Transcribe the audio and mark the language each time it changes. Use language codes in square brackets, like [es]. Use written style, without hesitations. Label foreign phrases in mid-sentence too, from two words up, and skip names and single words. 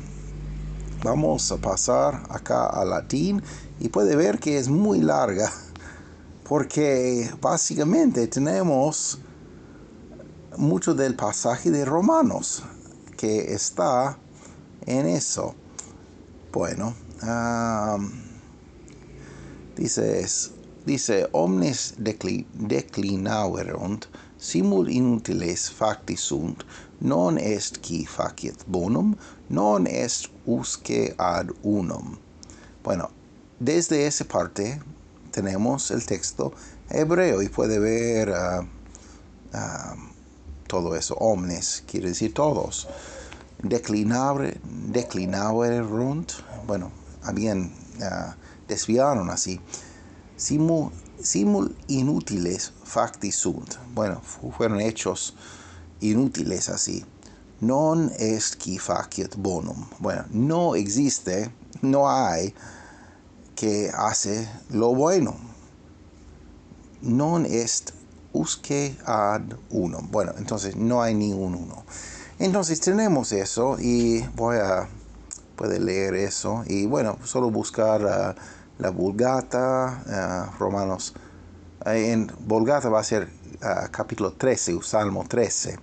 [es] Vamos a pasar acá al latín y puede ver que es muy larga, porque básicamente tenemos mucho del pasaje de Romanos que está en eso. Bueno, dice [la] omnes declinaverunt, simul inutiles facti sunt, non est qui facit bonum, non est usque ad unum. [es] Bueno, desde esa parte tenemos el texto hebreo y puede ver todo eso. Omnes quiere decir todos. Declinaverunt, bueno, habían desviaron así. [la] Simul inutiles facti sunt, [es] bueno, fueron hechos inútiles así. [la] Non est qui facit bonum, [es] bueno, no existe, no hay que hace lo bueno. [la] Non est usque ad unum, [es] bueno, entonces no hay ni un uno. Entonces tenemos eso y puede leer eso y bueno, solo buscar la Vulgata, Romanos. En Vulgata va a ser capítulo 13, Salmo 13.